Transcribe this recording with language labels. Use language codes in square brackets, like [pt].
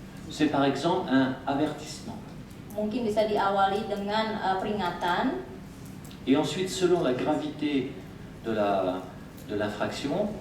[fr] C'est par exemple un avertissement. [id] Mungkin bisa diawali dengan peringatan. [fr] Et ensuite, selon la gravité de l'infraction,